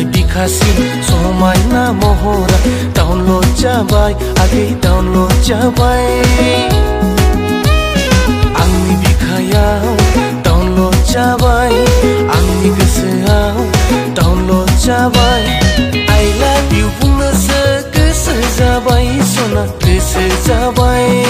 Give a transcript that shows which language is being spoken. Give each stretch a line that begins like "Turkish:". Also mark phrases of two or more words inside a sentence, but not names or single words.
Bodo: खासिन समायना महरा डाउनलोड जाबाय आगै डाउनलोड जाबाय आंनि बिखायाव डाउनलोड जाबाय आंनि गोसोआव डाउनलोड जाबाय
English: I love you
Bodo: बुंनोसो गोसो जाबाय सना गोसो जाबाय